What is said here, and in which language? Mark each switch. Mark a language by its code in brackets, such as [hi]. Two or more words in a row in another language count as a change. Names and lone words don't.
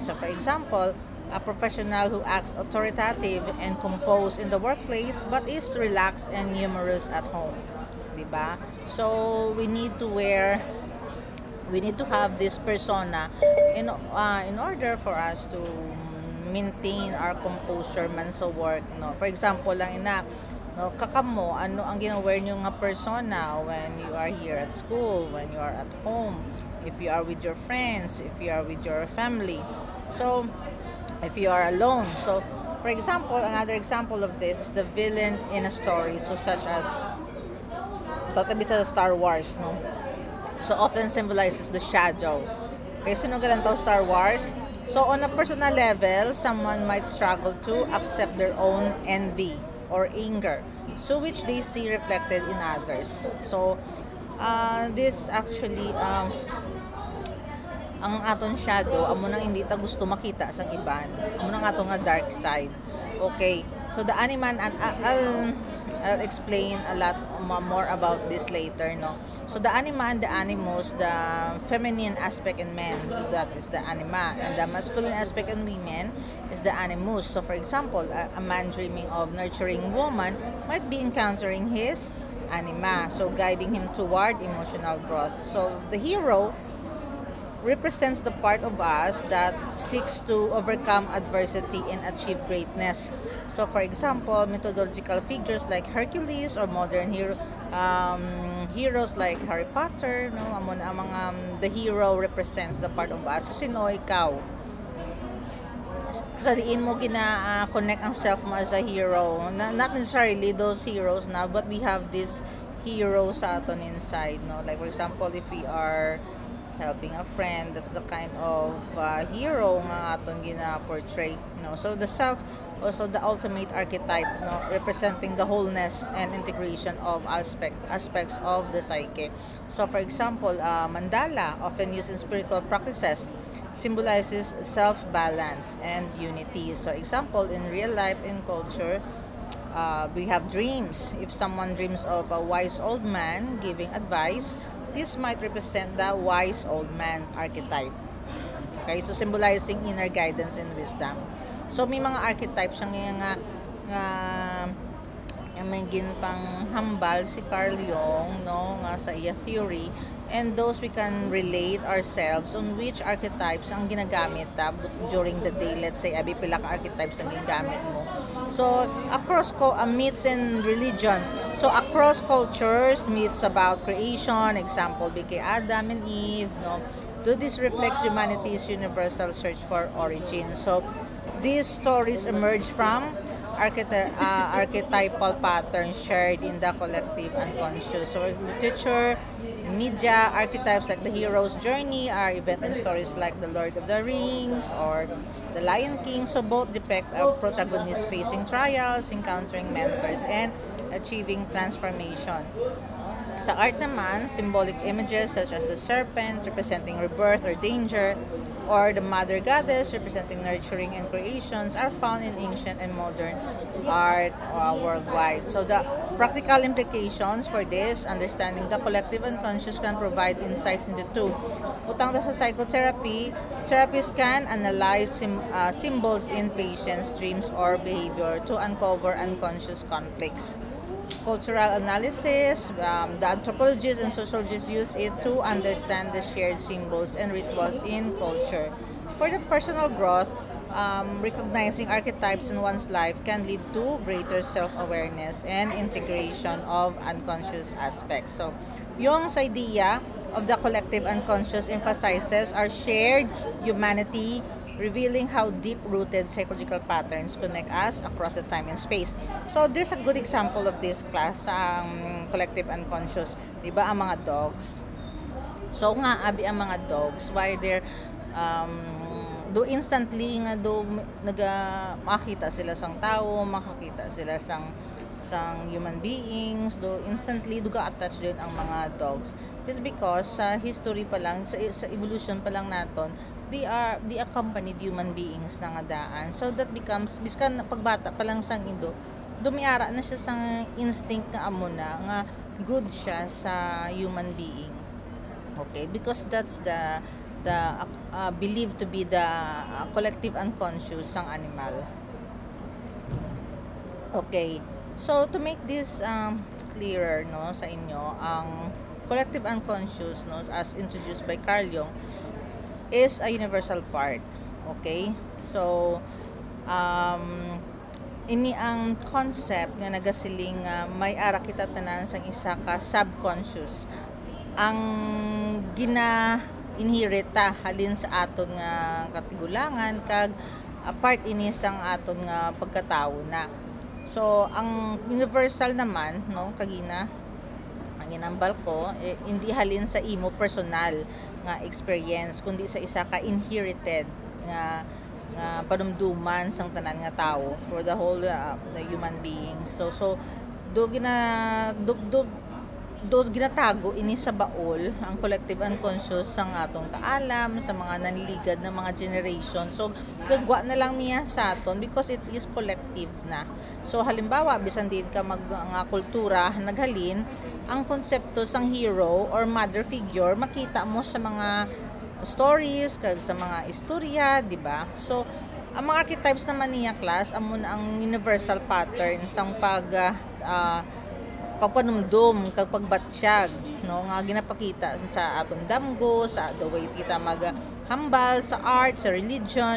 [en] So for example, a professional who acts authoritative and composed in the workplace but is relaxed and humorous at home. Diba? So we need to have this persona in order for us to maintain our composure [hil] man sa [en] work, no. For example [hil] lang no, kakamo ano ang ginawear niyo nga persona [en] when you are here at school, when you are at home, if you are with your friends, if you are with your family. So if you are alone. So for example, another example of this is the villain in a story, so such as [hil] tatabi sa [en] Star Wars, no. So often symbolizes the shadow. [hil] Okay, sino galantaw Star Wars? [en] So on a personal level, someone might struggle to accept their own envy or anger, so which they see reflected in others. So this actually [hil] ang aton shadow amo nang hindi ta gusto makita sang iban, amo nang aton nga [en] dark side. Okay, so the animan, and I'll explain a lot more about this later, no. So the anima and the animus, the feminine aspect in men, that is the anima, and the masculine aspect in women is the animus. So for example, a man dreaming of nurturing woman might be encountering his anima, so guiding him toward emotional growth. So the hero represents the part of us that seeks to overcome adversity and achieve greatness. So for example, mythological figures like Hercules or modern heroes like Harry Potter, [hil] no, amo na ang mga [en] the hero represents the part of us. [hil] So sino ikaw? Sa diin mo connect ang self mo [en] as a hero. Not necessarily those heroes na, but we have this hero [hil] sa aton [en] inside, no. Like for example, if we are helping a friend, that's the kind of hero [hil] nga aton gina-portray, no. [en] So the self, also the ultimate archetype, no, representing the wholeness and integration of aspects of the psyche. So for example, mandala, often used in spiritual practices, symbolizes self-balance and unity. So example, in real life, in culture, we have dreams. If someone dreams of a wise old man giving advice, this might represent the wise old man archetype. Okay, so symbolizing inner guidance and wisdom. So [hil] may mga archetypes nga may ginpang hambal si Carl Jung, no, nga sa iya [en] theory and those we can relate ourselves on which archetypes [hil] ang ginagamit [en] during the day. Let's say, [hil] abi pila ka archetypes ang ginagamit mo. [en] So, across myths and religion. So, across cultures, myths about creation, example, kay Adam and Eve, no? Do this reflects humanity's universal search for origin. So, these stories emerge from archetypal patterns shared in the collective unconscious. So, literature, media, archetypes like the hero's journey are event and stories like The Lord of the Rings or The Lion King. So, both depict a protagonist facing trials, encountering mentors, and achieving transformation. [hil] Sa art naman, [en] symbolic images such as the serpent representing rebirth or danger, or the mother goddess representing nurturing and creations are found in ancient and modern art worldwide. So the practical implications for this, understanding the collective unconscious can provide insights into two. [hil] Utang sa [en] psychotherapy, therapists can analyze symbols in patients' dreams or behavior to uncover unconscious conflicts. Cultural analysis, the anthropologists and sociologists use it to understand the shared symbols and rituals in culture. For the personal growth, recognizing archetypes in one's life can lead to greater self-awareness and integration of unconscious aspects. So, [tl] yung sa [en] idea of the collective unconscious emphasizes our shared humanity, revealing how deep-rooted psychological patterns connect us across the time and space. So, there's a good example of this class sa collective unconscious. [hil] Diba, ang mga dogs? So, nga, abi ang mga dogs, [en] why they're, [hil] do instantly nga do makakita sila sang tao, makakita sila sang human beings, do instantly do ga-attach din ang mga dogs. [en] It's because [hil] sa history pa lang, sa evolution pa lang naton, [en] they accompanied human beings [hil] na nga daan. [en] So that becomes, [hil] biskan pagbata pa lang sang indo, dumiara na siya sang instinct na amo na nga good siya sa [en] human being. Okay, because that's the believed to be the collective unconscious sang animal. Okay, so to make this clearer, [hil] no, sa inyo, ang [en] collective unconscious, no, as introduced by Carl Jung, is a universal part. Okay? So, [hil] ini ang concept nga nagasiling may ara kita tanan sang isa ka subconscious. Ang gina-inherit halin sa aton nga katigulangan kag part ini sang aton nga pagkatao na. So, ang universal naman, no, kagina ang ginambal ko, hindi halin sa imo personal nga experience kundi sa isa ka inherited nga panumduman sang tanan nga tao [en] for the whole the human being. [hil] So ginatago ini sa baol ang collective unconscious sang atong kaalam sa mga nanliligad na mga generation. So gagwa na lang niya sa aton [en] because it is collective [hil] na. So halimbawa bisan din ka nga kultura naghalin ang konsepto sang [en] hero or mother figure [hil] makita mo sa mga stories kag sa mga istorya, di ba? So ang mga archetypes naman niya class amo na ang [en] universal pattern [hil] sang pagpanumdum kag pagbatsyag, no, nga ginapakita sa aton damgo, sa [en] the way [hil] kita maghambal sa art, sa religion.